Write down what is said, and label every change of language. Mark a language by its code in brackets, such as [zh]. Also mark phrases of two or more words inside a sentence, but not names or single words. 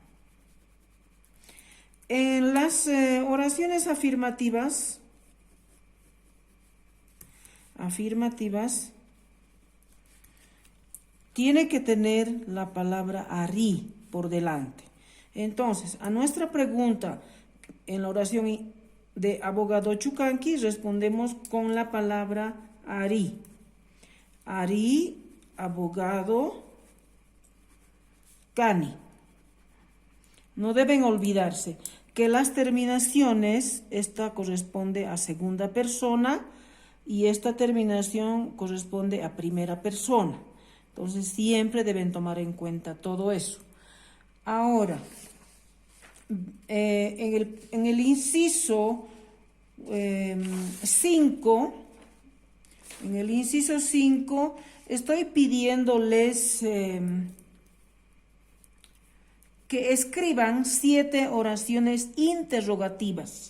[es] En las oraciones afirmativas, tiene que tener la palabra ari por delante. Entonces, a nuestra pregunta en la oración de [qu] abogado chukanki [es] respondemos con la palabra ari. [qu] Ari, abogado, kani. [es] No deben olvidarse que las terminaciones, esta corresponde a segunda persona y esta terminación corresponde a primera persona. Entonces siempre deben tomar en cuenta todo eso. Ahora, en el inciso 5, estoy pidiéndoles que escriban 7 oraciones interrogativas.